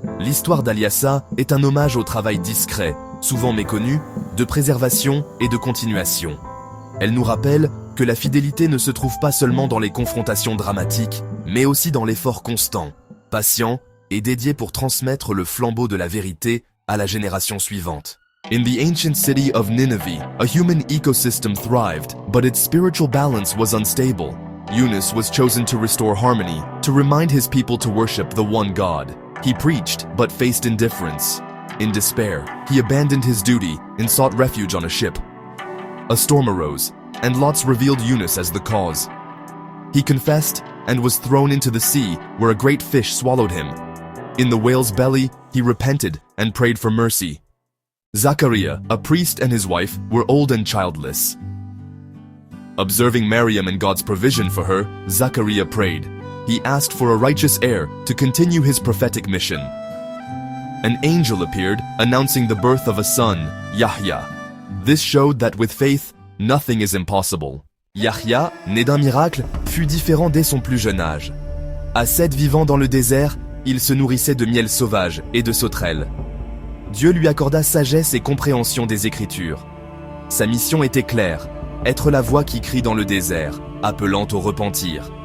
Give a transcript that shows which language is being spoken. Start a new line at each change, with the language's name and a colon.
French: L'histoire d'Aliassa est un hommage au travail discret, souvent méconnu, de préservation et de continuation. Elle nous rappelle que la fidélité ne se trouve pas seulement dans les confrontations dramatiques, mais aussi dans l'effort constant, patient et dédié pour transmettre le flambeau de la vérité à la génération suivante.
English: In the ancient city of Nineveh, a human ecosystem thrived, but its spiritual balance was unstable. Yunus was chosen to restore harmony, to remind his people to worship the one God. He preached, but faced indifference. In despair, he abandoned his duty and sought refuge on a ship. A storm arose, and lots revealed Yunus as the cause. He confessed and was thrown into the sea, where a great fish swallowed him. In the whale's belly, he repented and prayed for mercy. Zachariah, a priest, and his wife were old and childless. Observing Miriam and God's provision for her, Zachariah prayed. he asked for a righteous heir to continue his prophetic mission. An angel appeared, announcing the birth of a son, Yahya. This showed that with faith, nothing is impossible.
French: Yahya, né d'un miracle, fut différent dès son plus jeune âge. Ascète vivant dans le désert, il se nourrissait de miel sauvage et de sauterelles. Dieu lui accorda sagesse et compréhension des Écritures. Sa mission était claire, être la voix qui crie dans le désert, appelant au repentir.